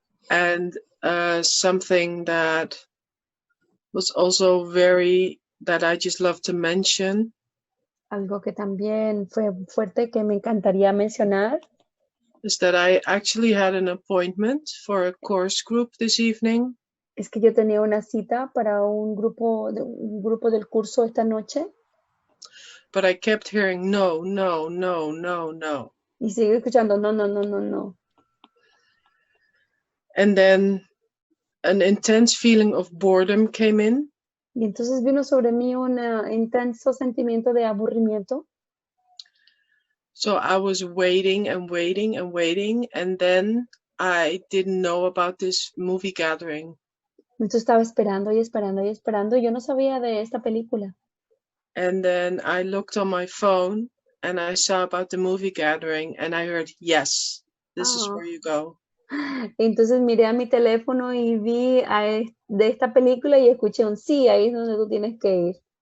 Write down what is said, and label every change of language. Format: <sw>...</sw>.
<en>And something that was also that I just love to mention.</en> <es>Algo que también fue fuerte que me encantaría mencionar.</es> <en>Is that I actually had an appointment for a course group this evening.</en> <es>Es que yo tenía una cita para un grupo del curso esta noche.</es> <en>But I kept hearing no, no, no, no, no.</en> <es>Y sigo escuchando no, no, no, no, no.</es> <en>And then an intense feeling of boredom came in.</en> <es>Y entonces vino sobre mí un intenso sentimiento de aburrimiento.</es> <en>So I was waiting and waiting and waiting, and then I didn't know about this movie gathering.</en> <es>Entonces estaba esperando y esperando y esperando. Y yo no sabía de esta película.</es> <en>And then I looked on my phone and I saw about the movie gathering and I heard, yes, this is where you go.</en> <es>Entonces miré a mi teléfono y vi de esta película y escuché un sí, ahí es donde tú tienes que ir.</es>